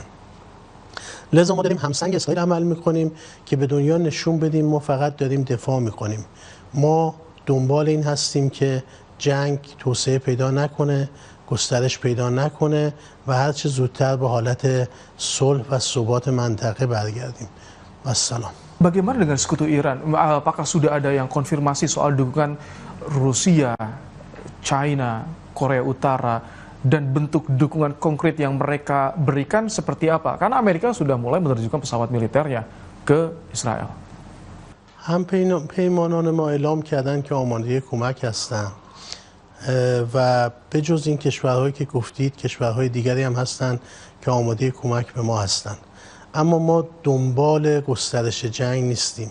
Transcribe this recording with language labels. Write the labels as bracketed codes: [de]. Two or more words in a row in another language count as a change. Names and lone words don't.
[fa] لذا ما داریم همسنگ اسرائیل عمل میکنیم که به دنیا نشون بدیم ما فقط داریم دفاع میکنیم. ما دنبال این هستیم که جنگ توسعه پیدا نکنه، گسترش پیدا نکنه و هر چه زودتر به حالت صلح و ثبات منطقه برگردیم. و السلام. [id] Bagaimana dengan sekutu Iran? Apakah sudah ada yang konfirmasi soal dukungan Rusia, China, Korea Utara, dan bentuk dukungan konkret yang mereka berikan seperti apa? Karena Amerika sudah mulai menerjunkan pesawat militernya ke Israel. [fa] همپیمانان ما اعلام کردن که آماده کمک هستند و به جز این کشورهایی که گفتید کشورهای دیگری هم هستند که آماده کمک به ما هستند. اما ما دنبال گسترش جنگ نیستیم.